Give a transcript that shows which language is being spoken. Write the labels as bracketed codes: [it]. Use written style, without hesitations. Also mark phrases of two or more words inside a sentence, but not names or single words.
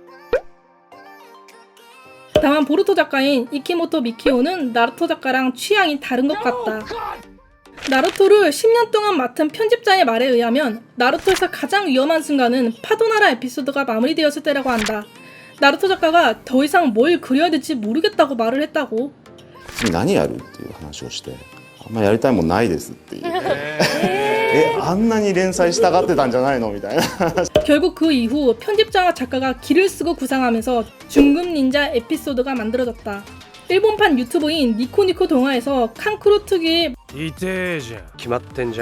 [ko] 다만 보루토 작가인 이키모토 미키오는 나루토 작가랑 취향이 다른 것 같다. 나루토를 10년 동안 맡은 편집자의 말에 의하면 나루토에서 가장 위험한 순간은 파도나라 에피소드가 마무리되었을 때라고 한다. 나루토 작가가 더 이상 뭘 그려야 될지 모르겠다고 말을 했다고. [ja] 次何やるっていう話をして、あんまやりたいもんないですっていうあんなに連載したがってたんじゃないのみたいな [ko] 결국 그 이후 편집자와 작가가 기를 쓰고 구상하면서 중급 닌자 에피소드가 만들어졌다. 일본판 유튜브인 니코니코 동화에서 칸쿠로 특유의 [ja] 痛えじゃん決まってんじゃん